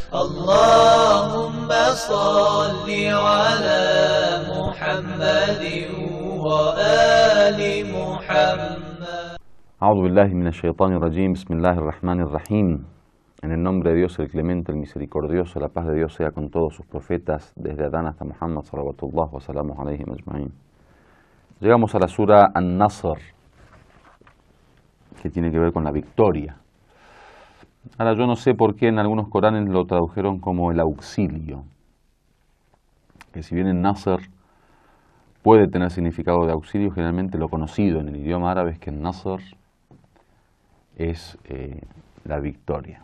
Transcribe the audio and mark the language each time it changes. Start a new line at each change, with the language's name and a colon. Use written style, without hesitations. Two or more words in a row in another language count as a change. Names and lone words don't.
Arabic: اللهم صل على محمد وآل محمد. أعوذ بالله من الشيطان الرجيم. بسم الله الرحمن الرحيم.
Spanish: En el nombre de Dios, el clemente, el misericordioso, la paz de Dios sea con todos sus profetas, desde Adán hasta Muhammad,
Arabic: صلوات الله وسلام عليه أجمعين.
Spanish: Llegamos a la sura An-Nasr, que tiene que ver con la victoria. Ahora, yo no sé por qué en algunos Coranes lo tradujeron como el auxilio, que si bien en Nasr puede tener significado de auxilio, generalmente lo conocido en el idioma árabe es que en Nasr es la victoria.